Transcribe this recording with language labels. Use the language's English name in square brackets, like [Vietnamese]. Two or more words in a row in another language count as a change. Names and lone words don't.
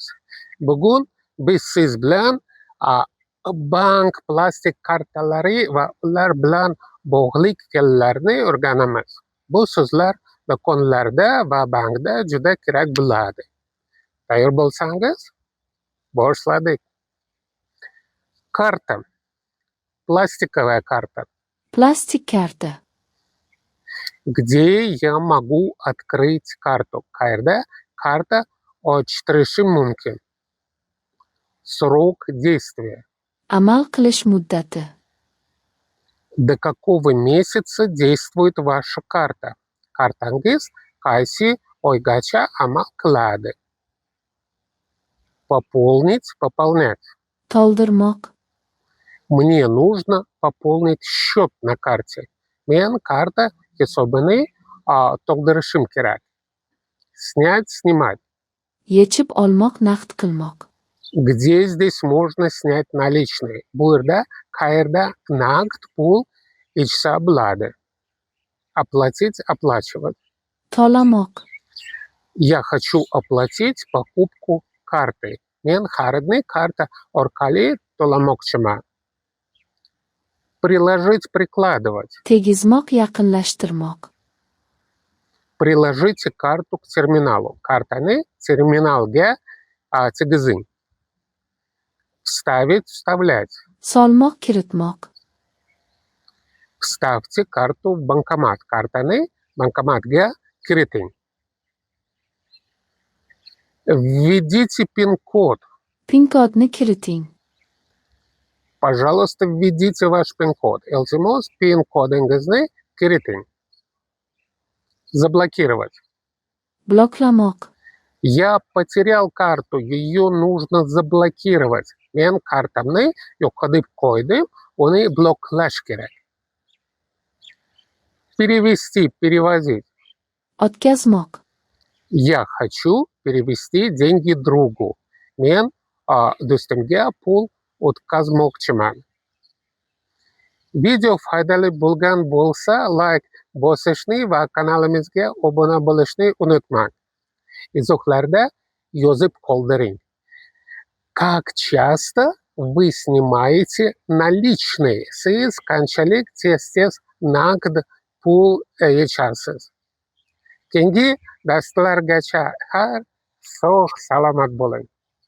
[Uzbek] Bugun biz siz bilan bank plastik kartalari va ular bilan bog'liq fe'llarni o'rganamiz. Bu so'zlar do'konlarda va bankda juda kerak bo'ladi. Tayyor bo'lsangiz, boshladik. Karta. [Russian] Пластиковая карта. [Uzbek] Plastik karta. [Russian] Где я могу открыть карту? [Uzbek] Qayerda karta ochtirishim mumkin? [Russian] Срок действия. [Uzbek] Amal qilish muddati. [Russian] До какого месяца действует ваша карта? [Uzbek] Kartangiz qaysi oygacha amal qiladi? [Russian] Пополнить, пополнять. [Uzbek] To'ldirmoq. [Russian] Мне нужно пополнить счет на карте. [Uzbek] Men karta hisobini to'ldirishim kerak. [Russian] Снять, снимать. [Uzbek] Yechib olmoq, naqd qilmoq. [Russian] Где здесь можно снять наличные? [Uzbek] Bu yerda qayerda naqd pul ichsa bo'ladi? [Russian] Оплатить, оплачивать. [Uzbek] To'lamoq. [Russian] Я хочу оплатить покупку картой. [Uzbek] Men xaridni karta orqali to'lamoqchiman. [Russian] Приложить, прикладывать. [Uzbek] Tegizmoq, yaqinlashtirmoq. [Russian] Приложите карту к терминалу. [Uzbek] Kartani terminalga tegizing. [Russian] Вставить, вставлять. [Uzbek] Solmoq, kiritmoq. [Russian] Вставьте карту в банкомат. [Uzbek] Kartani bankomatga kiriting. [Russian] Введите пин-код. [Uzbek] Pin-kodni kiriting. [Russian] Пожалуйста, введите ваш пин-код. [Uzbek] Iltimos, pin-kodingizni kiriting. [Russian] Заблокировать. [Uzbek] Bloklamoq. [Russian] Я потерял карту, ее нужно заблокировать. [Uzbek] Men kartamni yo'qotib qo'ydim, uni bloklash kerak. [Russian] Перевести, перевозить. [Uzbek] O'tkazmoq. [Russian] Я хочу перевести деньги другу. [Uzbek] Men do'stimga pul o'tkazmoqchiman. Video foydali bo'lgan bo'lsa, like bosishni va kanalimizga obuna bo'lishni unutmang. Izohlarda yozib qoldiring. [Russian] Как часто вы снимаете наличные? [Uzbek] Siz qanchalik tez naqd pul yechasiz? Keyingi darslargacha sog' salomat bo'ling.